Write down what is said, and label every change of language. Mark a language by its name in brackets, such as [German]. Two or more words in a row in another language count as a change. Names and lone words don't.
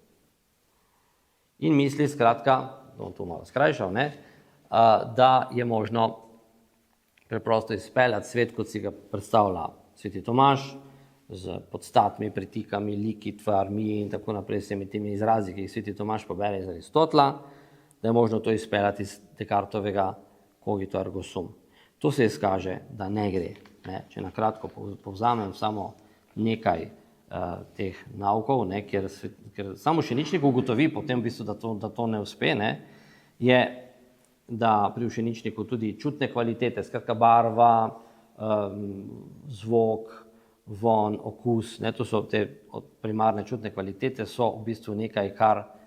[Slovenian] In misli, skratka, bom to malo skrajšal, da je možno preprosto izpeljati svet, kot si ga predstavlja sveti Tomaž, z podstatmi, pritikami, liki, tvarmi in tako naprej, vsemi temi izrazi, ki jih sveti Tomaž pobere iz Aristotela, da je možno to izpeljati iz Descartovega [Latin] cogito ergo sum. [Slovenian] To se izkaže, da ne gre. Če na kratko povzamem samo nekaj teh naukov, ker samo učeničnik ugotovi potem v bistvu, da to ne uspe, je, da pri učeničniku tudi čutne kvalitete, skratka barva, zvok, von, okus, to so te primarne čutne kvalitete, so v bistvu nekaj, kar